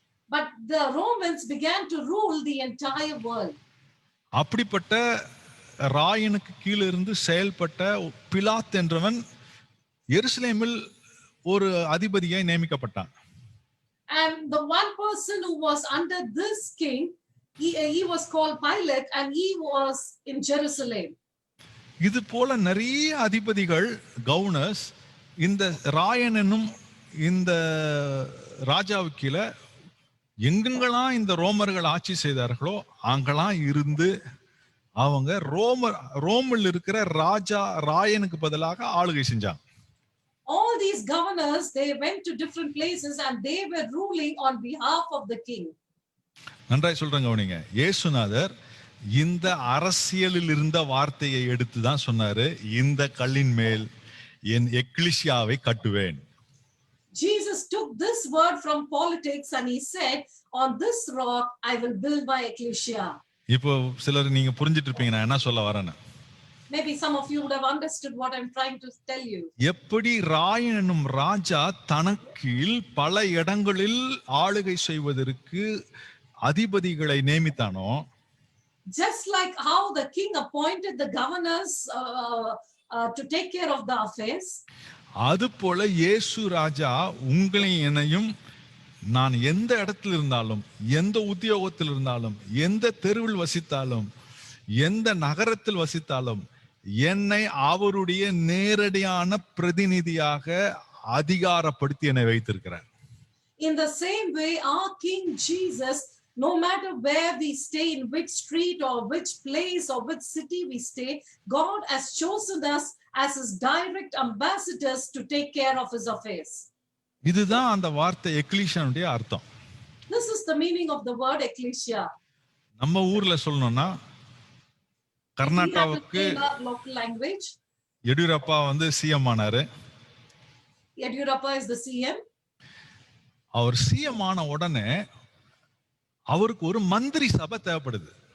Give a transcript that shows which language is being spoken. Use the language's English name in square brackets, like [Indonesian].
[English] But the Romans began to rule the entire world. [Tamil] அப்படிப்பட்ட ராயனுக்கு கீழே இருந்து செயல்பட்ட பிலாத் என்றவன் எருசலேமில் ஒரு அதிபதியை நியமிக்கப்பட்டான். [English] And the one person who was under this king, he was called Pilate, and he was in Jerusalem. [Tamil] இது போல நிறைய அதிபதிகள், கவர்னர்ஸ் இந்த ராயன் என்னும் இந்த ராஜாவுக்கு கீழே எங்கெங்கெல்லாம் இந்த ரோமர்கள் ஆட்சி செய்தார்களோ அங்கெல்லாம் இருந்து அவங்க ரோமில் இருக்கிற ராஜா ராயனுக்கு பதிலாக ஆளுகை செஞ்சாங்க. [English] All these governors, they went to different places and they were ruling on behalf of the king. [Tamil] நன்றாய் சொல்றேங்க கவனிங்க. இயேசுநாதர் இந்த அரசியலில் இருந்த வார்த்தையை எடுத்து தான் சொன்னாரு, இந்த கல்லின் மேல் என் எக்லிசியாவை கட்டுவேன். [English] Jesus took this word from politics and he said, on this rock I will build my ecclesia. [Tamil] இப்போ சிலர் நீங்க புரிஞ்சிட்டு இருப்பீங்க நான் என்ன சொல்ல வரேன்னு. [English] Maybe some of you would have understood what I'm trying to tell you. [Tamil] எப்படி ராயன் என்னும் ராஜா தனக்கீழ் பல இடங்களில் ஆளுகை செய்வதற்கு அதிபதிகளை நியமித்தானோ, [English] Just like how the king appointed the governors to take care of the affairs, [Tamil] அது போல இயேசு ராஜா உங்களை என்னையும், நான் எந்த இடத்துல இருந்தாலும், எந்த உத்தியோகத்தில் இருந்தாலும், எந்த தெருவில் வசித்தாலும், எந்த நகரத்தில் வசித்தாலும் என்னை அவருடைய நேரடியான பிரதிநிதியாக அதிகாரப்படுத்தி என்னை வைத்திருக்கிறார். [English] in the same way our King Jesus, no matter where we stay, in which street or which place or which city we stay, God has chosen us as his direct ambassadors to take care of his affairs. [Tamil] இதுதான் அந்த வார்த்தை எக்லீசியானுடைய அர்த்தம். [English] This is the meaning of the word ecclesia. [Tamil] நம்ம ஊர்ல சொல்லணும்னா, கர்நாடகாவுக்கு [English] local language, [Tamil] Yediyurappa CM ஆனாரு. [English] Yediyurappa is the CM. [Tamil] Our CM ஆன உடனே அவருக்கு ஒரு மந்திரி சபை தேவைப்படுது.